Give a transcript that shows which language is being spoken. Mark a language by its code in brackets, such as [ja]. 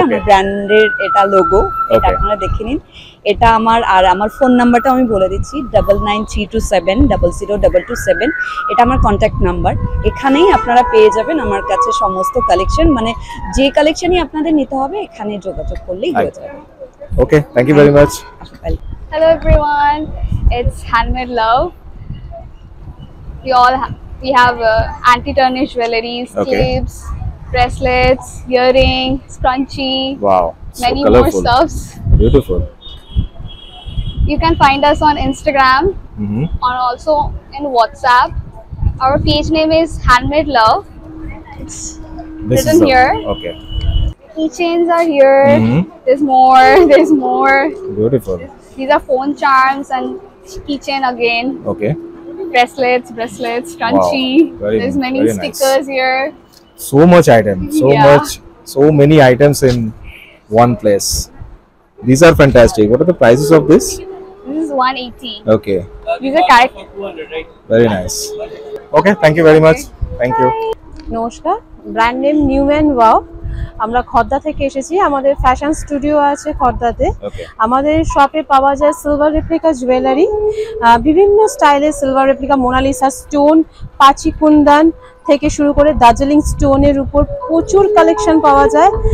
[bn] আমার ব্র্যান্ডের এটা লোগো, এটা আপনারা দেখে নিন। এটা আমার ফোন নাম্বারটা আমি বলে দিচ্ছি 9932700227। এটা আমার কন্ট্যাক্ট নাম্বার। এখানেই আপনারা পেয়ে যাবেন আমার কাছে সমস্ত কালেকশন, মানে যে কালেকশনই আপনাদের নিতে হবে এখানে যোগাযোগ করলেই হয়ে যাবে। [en] Okay, thank you very much. Hello everyone, it's Handmade Love. We have anti-tarnish jewelries, clips, bracelets, earring, scrunchie, wow, many so more stuffs. Beautiful. You can find us on Instagram or also in WhatsApp. Our page name is Handmade Love. It's written here. Okay. Keychains are here. There's more. Beautiful. These are phone charms and keychain again. Okay. Bracelets, scrunchie. Wow. There's many stickers here. So much item, so many items in one place. These are fantastic. What are the prices of this? This is 180. Okay. These are character. Very nice. Okay, thank you very much. Thank you. [bn] নমস্কার, brand name Neumann wow. আমরা খর্দা থেকে এসেছি, আমাদের fashion studio আছে খর্দাতে। আমাদের শপে পাওয়া যায় সিলভার রেপ্লিকা জুয়েলারি, বিভিন্ন স্টাইলের সিলভার রেপ্লিকা, মোনালিসা স্টোন, পাচি কুন্দান থেকে শুরু করে দার্জিলিং স্টোনের উপর প্রচুর কালেকশন পাওয়া যায়।